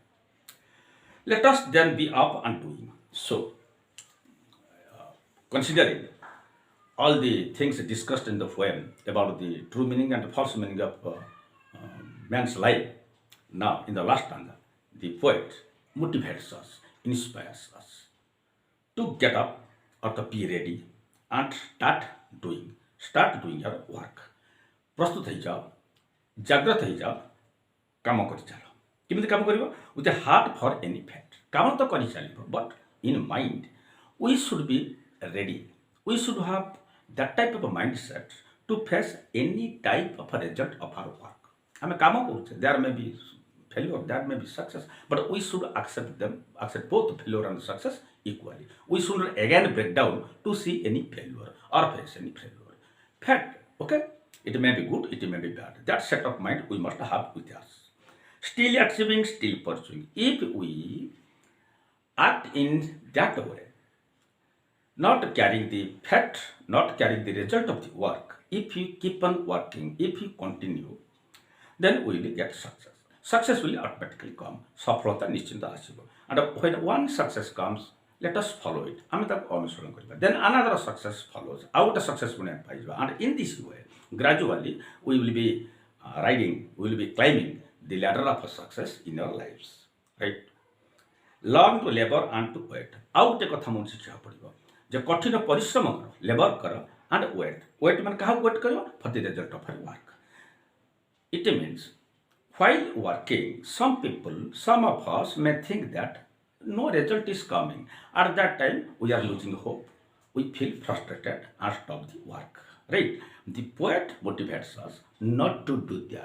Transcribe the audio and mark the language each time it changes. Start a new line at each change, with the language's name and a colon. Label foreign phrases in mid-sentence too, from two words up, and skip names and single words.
English: Let us then be up and doing. So, considering all the things discussed in the poem about the true meaning and the false meaning of man's life, now in the last stanza, the poet motivates us, inspires us to get up or to be ready and start doing your work.
Odia: ପ୍ରସ୍ତୁତ ହେଇଯାଅ, ଜାଗ୍ରତ ହେଇଯାଅ, କାମ କରିଚାଲ. କେମିତି କାମ କରିବ?
English: with a heart for any fact.
Odia: କାମ ତ କରିଚାଲିବ,
English: but in mind we should be ready. We should have that type of a mindset to face any type of a result of our work.
Odia: ଆମେ କାମ କରୁଛେ,
English: there may be failure, there may be success, but we should accept both failure and success equally. We should not again break down to see any failure or face any failure. Fact, okay? It may be good, it may be bad. That set of mind we must have with us. Still achieving, still pursuing. If we act in that way, not carrying the fact, not carrying the result of the work, if you keep on working, if you continue, then we will get success. Success will automatically come.
Odia: ସଫଳତା ନିଶ୍ଚିନ୍ତ ଆସିବ.
English: And when one success comes, let us follow it.
Odia: ଆମେ ତାକୁ ଅନୁସରଣ କରିବା.
English: Then another success follows.
Odia: ଆଉ ଗୋଟେ success ପୁଣି ଆମେ ପାଇଯିବା.
English: And in this way, gradually, we will be riding, we will be climbing the ladder of success in our lives. Right? Learn to labor and to wait.
Odia: ଆଉ ଗୋଟେ କଥା ମୁଁ ଶିଖିବାକୁ ପଡ଼ିବ ଯେ କଠିନ ପରିଶ୍ରମ କର, ଲେବର କର
English: and wait.
Odia: Wait ମାନେ କାହାକୁ wait କରିବ?
English: For the result of your work. It means while working, some people, some of us may think that no result is coming. At that time, we are losing hope. We feel frustrated and stop the work. Right? The poet motivates us not to do that.